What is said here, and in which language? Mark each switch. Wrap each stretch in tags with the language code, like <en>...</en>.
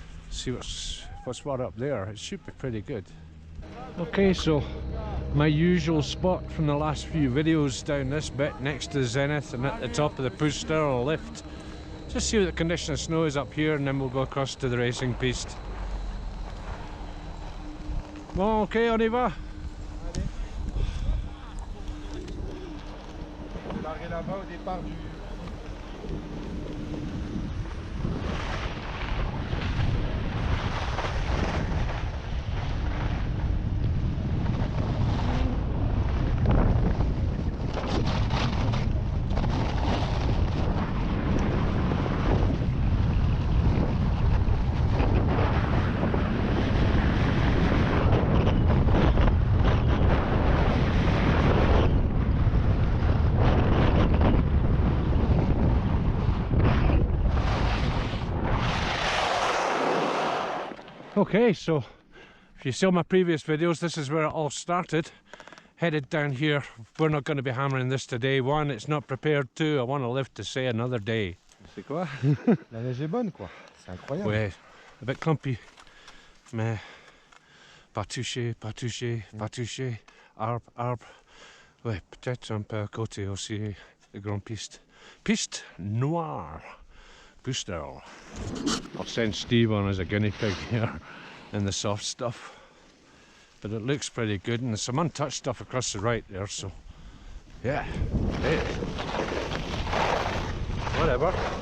<en>See what's what up there. It should be pretty good. Okay, so my usual spot from the last few videos down this bit next to the zenith and at the top of the push or lift. Just see what the condition of snow is up here and then we'll go across to the racing piste.</en> <fr>Bon, ok, on y va. Je vais larguer là-bas au départ du...</fr> <en>Okay, so if you saw my previous videos, this is where it all started. Headed down here. We're not going to be hammering this today. One, it's not prepared. Two, I want to live to see another day.</en> <fr>C'est quoi? La neige est bonne, quoi. C'est incroyable. Ouais,</fr> <en>a bit clumpy,</en> <fr>mais pas touché, pas touché, pas touché. Arbre, arbre. Ouais, peut-être un peu à côté aussi, de grande piste. Piste noire. Booster.</fr> <en>I'll send Steve on as a guinea pig here in the soft stuff. But it looks pretty good, and there's some untouched stuff across the right there, so yeah, hey. Whatever.</en>